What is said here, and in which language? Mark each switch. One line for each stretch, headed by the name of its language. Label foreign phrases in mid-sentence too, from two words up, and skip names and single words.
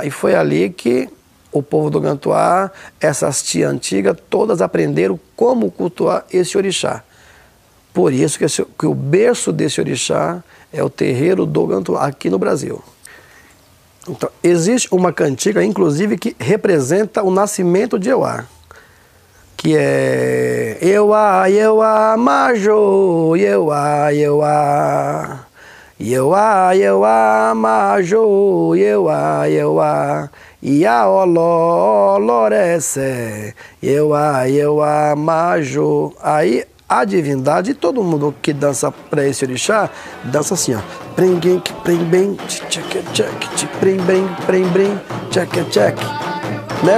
Portuguese: E foi ali que o povo do Gantuá, essas tias antigas, todas aprenderam como cultuar esse orixá. Por isso que o berço desse orixá é o terreiro do Gantuá, aqui no Brasil. Então, existe uma cantiga, inclusive, que representa o nascimento de Euá, que é
Yoruba: Euá, Euá, Majô, Euá, Euá, Euá, Euá, Majô, Euá, Euá, Iaoló, Lorece, Euá, Euá, Majô.
Portuguese: Aí a divindade, todo mundo que dança para esse orixá, dança assim, ó. Prem-bem, prem-bem, tchac-tchac, né?